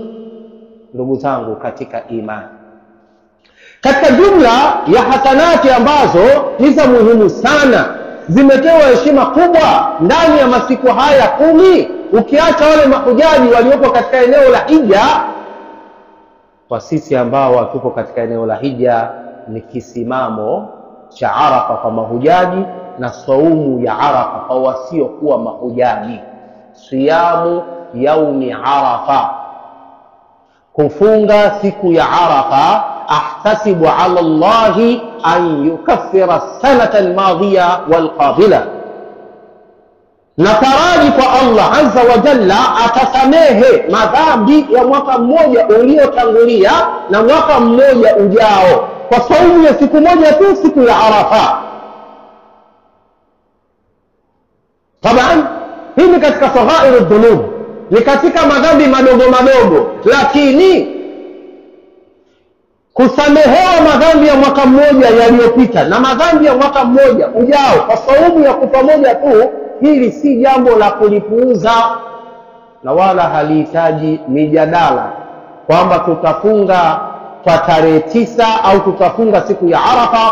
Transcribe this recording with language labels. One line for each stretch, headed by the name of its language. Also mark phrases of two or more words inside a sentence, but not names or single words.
Swahili: Ndugu zangu katika imani, katika jumla ya hasanati ambazo ni za muhimu sana, zimetewa heshima kubwa ndani ya masiku haya 10, ukiacha wale mahujaji waliopo katika eneo la hija, kwa sisi ambao watupo katika eneo la hija ni kisimamo cha Arafa kwa mahujaji na saumu ya Arafa kwa wasiokuwa mahujaji.
Arabic: صيام يوم عرفة,
Swahili: kufunga siku ya Arafa.
Arabic: أحتسب على الله أن يكفر السنة الماضية والقابلة,
Swahili: nataraji kwa Allah azza wa jalla atasamehe madhambi ya mwaka mmoja uliotangulia na mwaka mmoja ujao kwa saumu ya siku moja tu, siku ya Arafa. Taban hii ni katika
Arabic: صغائر الذنوب,
Swahili: ni katika madhambi madogo madogo, lakini kusamehewa madhambi ya mwaka mmoja yaliyopita na madhambi ya mwaka mmoja ujao kwa saumu ya kufa moja tu, hili si jambo la kulipuuza, na wala halihitaji mijadala kwamba tutafunga kwa tarehe 9 au tutafunga siku ya Arafa.